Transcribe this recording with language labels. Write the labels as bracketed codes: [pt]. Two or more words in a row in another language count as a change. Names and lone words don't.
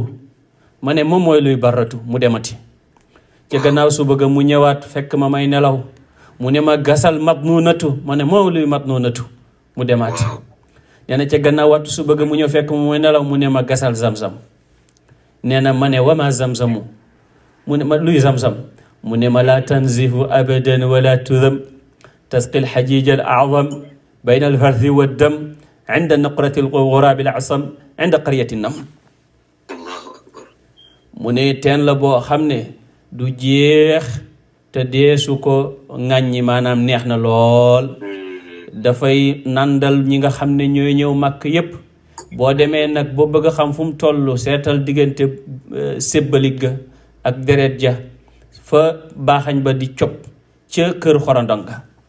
[wo] ma ne moom mooy luy barratu, mu demati. ci gannaaw suba ga mu ñëwaat fekk ma may nelaw mu ne ma gasal matnunatu. ma ne moom luy matnunatu, mu demaati. nee na ca gannaaw wattu suba ga mu ñëw fekk ma may nelaw mu ne ma gasal Zamzam. nee na ma ne wama Zamzamu, mu ne ma luy Zamzam. mu ne ma [ar] لا تنزف أبدا ولا تذم تسقي الحجيج الأعظم بين الفرث والدم عند نقرة الغراب الأعصم عند قرية النمل. [wo] mu ne teen la boo xam ne du jeex te deesu ko ŋàññi, maanaam neex na lool. dafay nandal ñi nga xam ne ñooy ñëw màkk yépp. boo demee nag boo bëgg a xam fu mu toll seetal diggante sébbalik ga ak deret ja fa baaxañ ba di cop ca kër xorondong ga.